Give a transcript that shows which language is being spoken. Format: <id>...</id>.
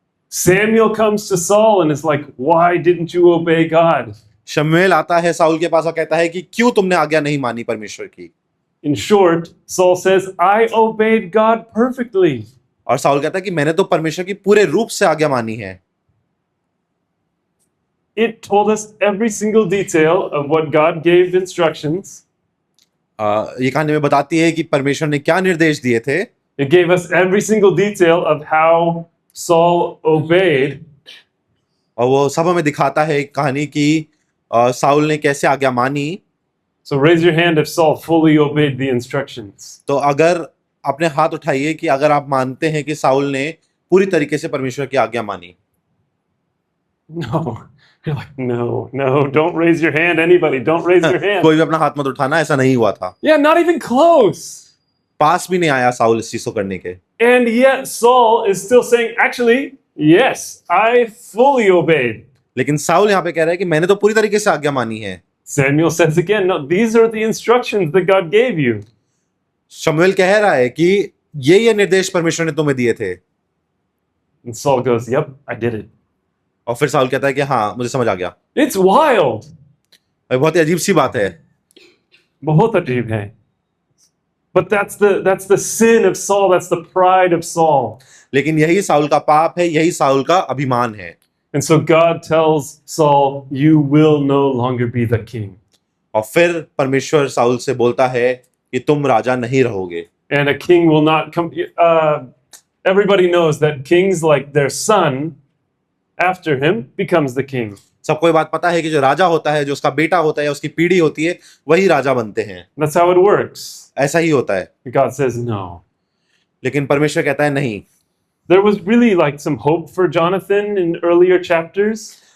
<en>Samuel comes to Saul and is like, why didn't you obey God?</en> <hi>शमूएल आता है Saul के पास और कहता है कि क्यों तुमने आज्ञा नहीं मानी परमेश्वर की।</hi> <en>In short, Saul says, I obeyed God perfectly.</en> <hi>और साउल कहता है कि मैंने तो परमेश्वर की पूरे रूप से आज्ञा मानी है।</hi> <en>It told us every single detail of what God gave instructions.</en> <hi>ये कहानी में बताती है कि परमेश्वर ने क्या निर्देश दिए थे।</hi> <en>It gave us every single detail of how Saul obeyed.</en> <hi>और वो सब हमें दिखाता है कहानी की साउल ने कैसे आज्ञा मानी।</hi> <en>So raise your hand if Saul fully obeyed the instructions.</en> <hi>तो अगर अपने हाथ उठाइए कि अगर आप मानते हैं कि साउल ने पूरी तरीके से परमेश्वर की आज्ञा मानी।</hi> <en>No. You're like, no, don't raise your hand, anybody. Don't raise your hand.</en> <hi>कोई भी अपना हाथ मत उठाना, ऐसा नहीं हुआ था।</hi> <en>Yeah, not even close.</en> <hi>पास भी नहीं आया साउल इस चीज को करने के।</hi> <en>And yet Saul is still saying, actually, yes, I fully obeyed.</en> <hi>लेकिन साउल यहाँ पे कह रहा है कि मैंने तो पूरी तरीके से आज्ञा मानी है।</hi> <en>Samuel says again, no, these are the instructions that God gave you.</en> <hi>शमूएल कह रहा है कि ये निर्देश परमेश्वर ने तुम्हें दिए थे।</hi> <en>And Saul goes, yep, I did it.</en> <hi>और फिर साउल कहता है कि हाँ मुझे समझ आ गया।</hi> <en>It's wild.</en> <hi>बहुत ही अजीब सी बात है। बहुत अजीब है.</hi> <en>But that's the sin of Saul. That's the pride of Saul.</en> <hi>लेकिन यही साउल का पाप है, यही साउल का अभिमान है।</hi> <en>And so God tells Saul, you will no longer be the king.</en> <hi>और फिर परमेश्वर साउल से बोलता है कि तुम राजा नहीं रहोगे।</hi> <en>And a king will not come. Everybody knows that kings, like their son, after him becomes the king.</en> <hi>सबको ये बात पता है कि जो राजा होता है, जो उसका बेटा होता है या उसकी पीढ़ी होती है, वही राजा बनते हैं।</hi> <en>That's how it works.</en> <hi>ऐसा ही होता है।</hi> <en>God says no.</en> <hi>लेकिन परमेश्वर कहता है नहीं।</hi> <en>There was really like some hope for Jonathan in earlier chapters.</en>